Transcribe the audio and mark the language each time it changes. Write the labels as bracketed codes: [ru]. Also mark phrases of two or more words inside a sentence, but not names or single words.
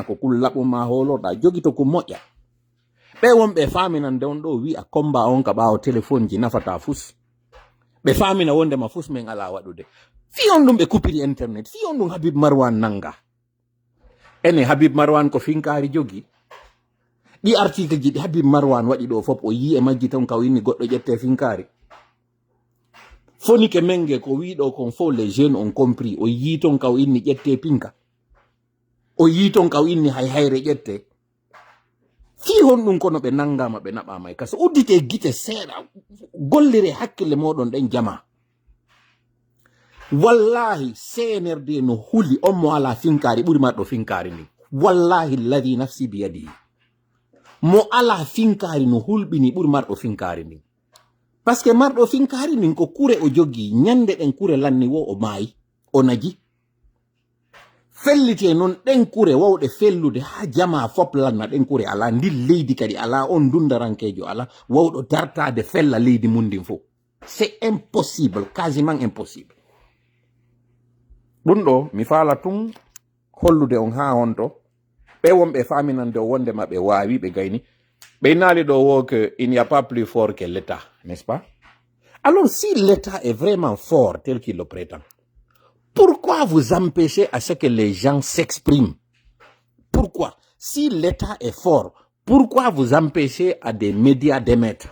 [ff] ko kun laɓuma holoɗa jogi to ko moƴƴa ɓe wonɓe faminande on ɗo wi a comba on ka ɓawo téléphone ji nafata fus ɓe famina wondema fus min ala waɗude fi on ɗum ɓe kupiri internet fi on ɗum Habib Marwan nanga ene Habib Marwan ko finkari jogi ɗi article ji ɗi Habib Marwan waɗi ɗo fof o yi e majji tan kaw inni goɗɗo ƴette finkari fonike menge ko wiɗo kon fof [fr] les jeunes ont compris [ff] o yi ton kaw inni ƴette pinka o yi ton kaw inni hay hayre ƴette fi hon ɗum kono ɓe nangama ɓe naɓama e kaso uddite gite seeɗa gollire hakkille moɗon ɗen jama wallahi CNRD no huli on mo ala finkari ɓuri marɗo finkari ndi [ar] والله الذي نفسي بيده [ff] mo ala finkari no hulɓini ɓuri marɗo finkari ndi [fr] par ce que [ff] marɗo finkari ndin ko kure o jogi ñande ɗen kure lanni wo o maayi o naji fellite noon ɗen kure wawɗe fellude ha jama fop lanna ɗen kure ala ndin leydi kadi ala on dundarankejo ala wawɗo dartade fella leydi mundin fo [fr] c'est impossible quasiment impossible [ff] ɗum ɗo mi faala tun hollude on ha honto ɓe wonɓe faminande o wondema ɓe wawi ɓe gayni ɓe naali ɗo wo [fr] que il n'y a pas plus fort que l'État, n'est-ce pas? Alors si l'État est vraiment fort tel qu'il le prétend, pourquoi vous empêchez à ce que les gens s'expriment? Pourquoi? Si l'État est fort, pourquoi vous empêchez à des médias d'émettre?